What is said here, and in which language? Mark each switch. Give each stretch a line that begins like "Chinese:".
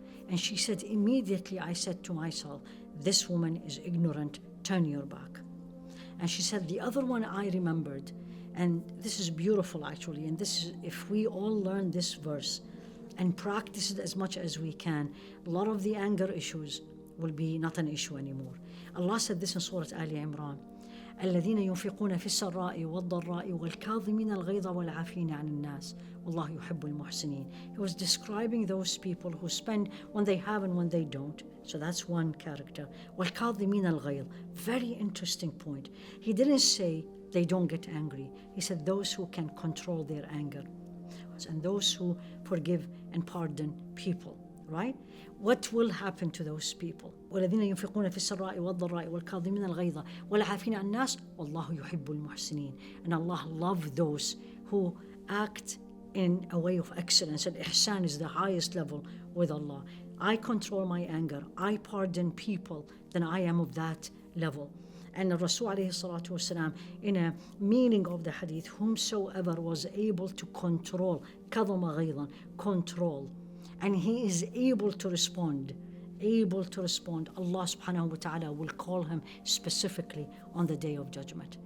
English: And she said, immediately I said to myself, this woman is ignorant, turn your back. And she said, the other one I remembered, and this is beautiful actually, and this is, if we all learn this verse and practice it as much as we can, a lot of the anger issues will be not an issue anymore. Allah said this in Surah Ali Imran,
Arabic: الذين ينفقون في السراء والضراء والكاظمين الغيظ والعافين عن الناس والله يحب المحسنين.
English: He was describing those people who spend when they have and when they don't. So that's one character.
Arabic: والكاظمين الغيظ.
English: Very interesting point. He didn't say they don't get angry. He said those who can control their anger and those who forgive and pardon people. Right? What will happen to those people?
Arabic: والذين ينفقون في السراء والضراء والكاظمين الغيظ والعافين عن الناس والله يحب المحسنين.
English: And Allah loves those who act in a way of excellence. And Ihsan is the highest level with Allah. I control my anger, I pardon people, then I am of that level. And the Rasul alayhi salatu wasalam, in a meaning of the hadith, whomsoever was able to control, kadama ghaydan, control, and he is able to respond, Allah subhanahu wa ta'ala will call him specifically on the day of judgment.